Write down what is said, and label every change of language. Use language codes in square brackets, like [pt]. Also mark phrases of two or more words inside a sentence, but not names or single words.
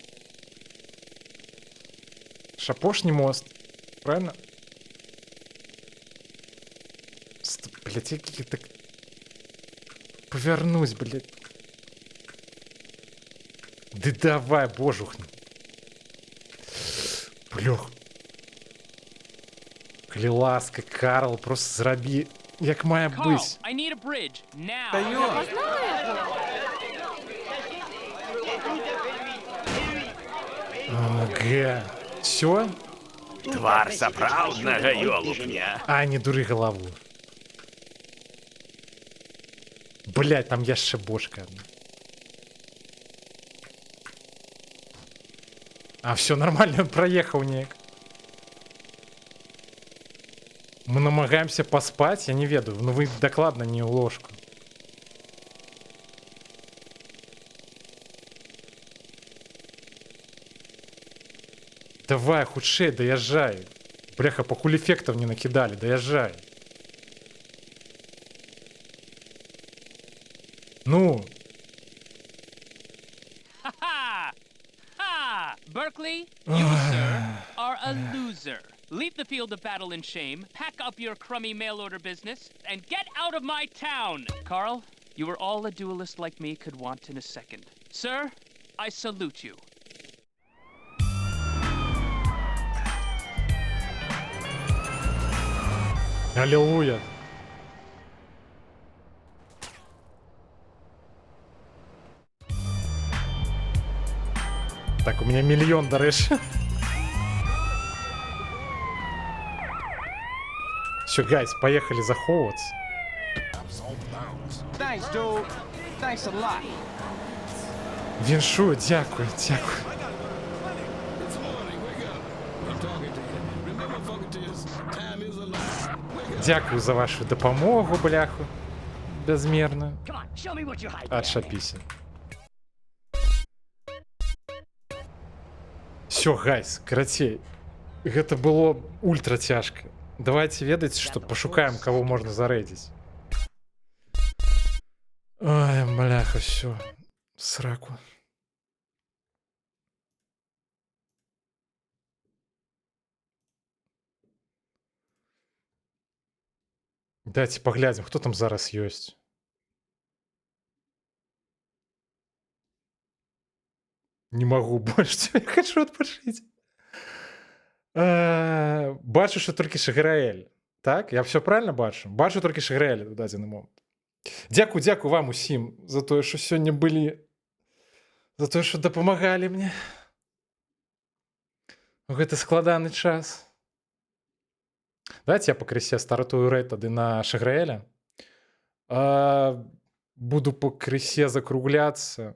[ru] Шапошний мост. Правильно? Блять, я так... Повернусь, блять. Да давай, божухни. Блёх. [be] Калі ласка, Карл, просто зрабі, як має быць. [en] I need a bridge now. [uk] Ага. Все? [be] Твар сапраўднага ёлупня. А, не дуры галаву. Блять, там яшчэ [ru] бошка одна. А, все нормально, проехал неяк. [be] Мы намагаемся поспать, я не ведаю, ну вы докладно не ў ложку. Давай, хутчэй, даязджай. Бляха, пакуль эффектов не накидали, даязджай. Ну. Ha-ha! Ha! [en] Berkeley, you, sir, are a loser. Leave the field of battle in shame, pack up your crummy mail-order business, and get out of my town! Carl, you are all a duelist like me could want in a second. Sir, I salute you. [ru] Аллилуйя. Так, у меня миллион, дарэчы. Все, гайс, поехали заховываться. [en] Thanks, dude. Thanks a lot. [uk] Віншую, дякую, дякую. Дякую за вашу допомогу, бляху. [ru] Безмерную. Отшапіся. Все, гайс, [be] карацей. Гэта было ультра цяжка. Давайте ведаць, што пашукаем, кого можна зарэдзіць. [uk] Ой, бляха, все. [ru] Сраку. Давайте поглядим, кто там зараз ёсць. Не могу больше, я хочу отпушить. [uk] Бачу, що тільки Шаграэль. Так? Я все правильно бачу? Бачу тільки Шаграэль у дадзены момент. Дякую, дякую вам усім за тое, що сёння былі. [be] За тое, що дапамагалі мне. У гэты складаны час. Давайте я пакрысе стартую рэйд тады на Шаграэля. Буду пакрысе закругляцца.